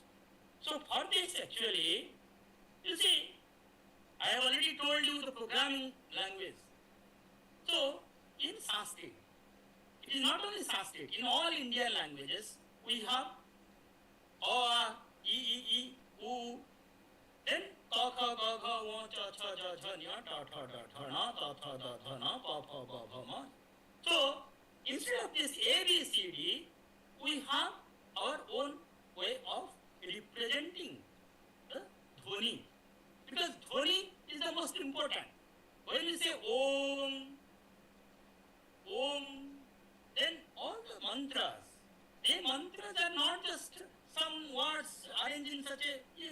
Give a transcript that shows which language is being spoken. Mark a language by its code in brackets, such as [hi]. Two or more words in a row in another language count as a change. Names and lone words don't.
[en] So for this actually, you see, I have already told you the programming language. So in Sanskrit, it is not only Sanskrit, in all Indian languages, we have O, E, U, then Ka, Kha, Ga, Gha, Wa, Cha, Cha, Ja, Jha, Nya, Ta, Tha, Da, Tha, Na, Ta, Tha, Da, Tha, Na, Pa, Pha, Ba, Bha, Ma. So instead of this A, B, C, D, we have our own way of representing the dhvani. Because dhvani is the most important. When you say Om, Om, then all the mantras, the mantras are not just some words arranged in such a thing.